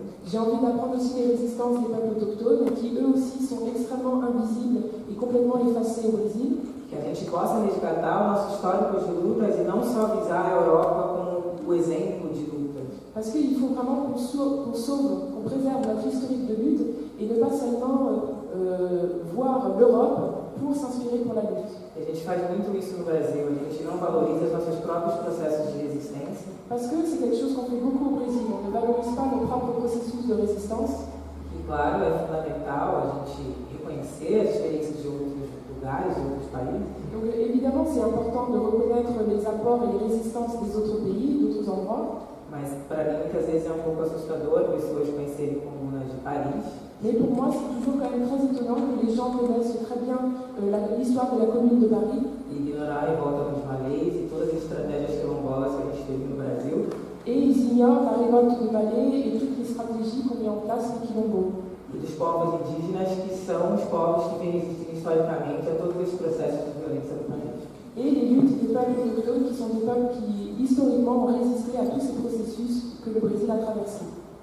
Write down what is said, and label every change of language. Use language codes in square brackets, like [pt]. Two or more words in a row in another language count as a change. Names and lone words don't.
[fr] J'ai envie d'apprendre aussi les résistances des peuples autochtones, qui eux aussi sont extrêmement invisibles et complètement effacés au Brésil. [pt] Que a gente possa resgatar o nosso histórico de lutas e não só visar a Europa como o exemplo de lutas. [fr] Parce qu'il faut vraiment qu'on sauve, qu'on préserve notre historique de lutte et ne pas seulement voir l'Europe pour s'inspirer pour la lutte. [pt] A gente faz muito isso no Brasil, a gente não valoriza os nossos próprios processos de resistência. [fr] Parce que c'est quelque chose qu'on fait beaucoup au Brésil, on ne valorise pas nos propres processus de résistance. [pt] E claro, é fundamental a gente reconhecer as experiências de outros lugares, de outros países. [fr] Donc évidemment c'est important de reconnaître les apports et les résistances des autres pays, d'autres endroits. [pt] Mas para mim muitas vezes é um pouco assustador pessoas conhecerem comunas de Paris. [fr] Mais pour moi c'est toujours quand même très étonnant que les gens connaissent très bien l'histoire de la commune de Paris. [pt] E ignorar a revolta dos malês e todas as estratégias quilombolas que a gente teve no Brasil. [fr] Et ils ignorent la révolte de Malais et toutes les stratégies qu'ont mis en place les quilombos. [pt] E dos povos indígenas, que são os povos que vêm resistindo historicamente a todos esses processos de violência do país. [fr] Et les luttes des peuples autochtones qui sont des peuples qui historiquement ont résisté à tous ces processus que le Brésil a traversés.